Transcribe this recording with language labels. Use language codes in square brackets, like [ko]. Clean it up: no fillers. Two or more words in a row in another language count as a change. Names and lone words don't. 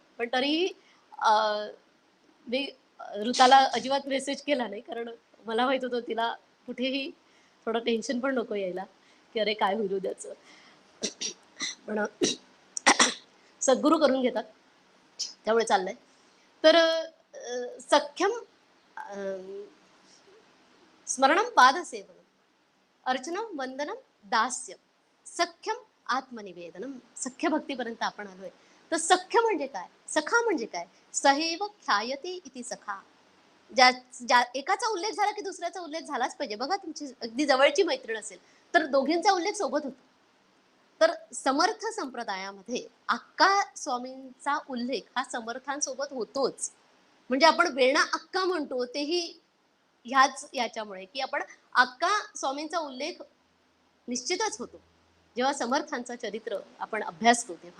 [mr] पण तरीही अ, मी ऋताला अजिबात मेसेज केला नाही, कारण मला माहीत होतं तिला कुठेही थोडं टेन्शन पण नको यायला, की अरे काय होईल उद्याचं. पण सद्गुरू करून घेतात, त्यामुळे चाललंय. [sa] तर सख्यम स्मरणं पादसेवनम् अर्चनम वंदनम दास्य सख्यम आत्मनिवेदनम. [mr] सख्य भक्तीपर्यंत आपण आलोय. तर सख्य म्हणजे काय, सखा म्हणजे काय, [sa] सहैव ख्यायते इति सखा. [mr] ज्या ज्या एकाचा उल्लेख झाला की दुसऱ्याचा उल्लेख झालाच पाहिजे. बघा तुमची अगदी जवळची मैत्रीण असेल तर दोघींचा उल्लेख सोबत होतो. तर समर्थ संप्रदायामध्ये अक्का स्वामींचा उल्लेख हा समर्थांसोबत होतोच. म्हणजे आपण वेणा अक्का म्हणतो तेही ह्याच याच्यामुळे, की आपण अक्का स्वामींचा उल्लेख निश्चितच होतो जेव्हा समर्थांचं चरित्र आपण अभ्यासतो तेव्हा.